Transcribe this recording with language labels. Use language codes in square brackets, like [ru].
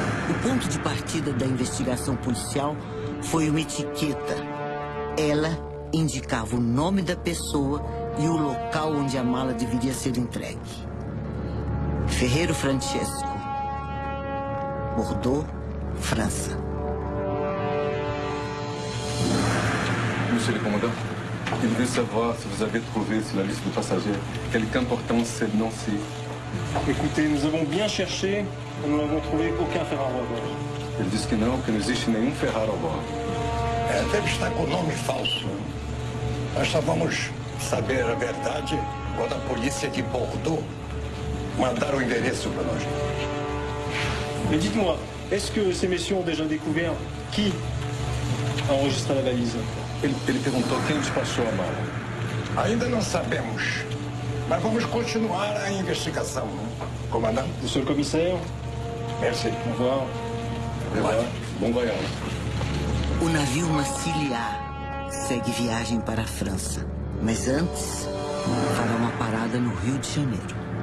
[pt] O ponto de partida da investigação policial foi uma etiqueta. Ela indicava o nome da pessoa e o local onde a mala deveria ser entregue. Ferreiro Francesco, Bordeaux, França. [fr] Monsieur le commandant, il veut savoir si vous avez trouvé sur la liste de passagers quelque importance énoncée. Écoutez, nous avons bien cherché, nous n'avons trouvé aucun Ferraro à bord. [pt] Ele disse que não existe nenhum Ferraro a bordo. Deve estar com nome falso. Nós só vamos saber a verdade quando a polícia de Bordeaux mandar o endereço para nós. [fr] Mais dites-moi, est-ce que ces messieurs ont déjà découvert qui a enregistré la valise? [pt] Ele perguntou quem despachou a mala. Ainda não sabemos, mas vamos continuar a investigação. Comandante? [fr] Monsieur le commissaire, Merci. au revoir. [pt] Bom voyage. O navio Massiliá segue viagem para a França, mas antes fará uma parada no Rio de Janeiro.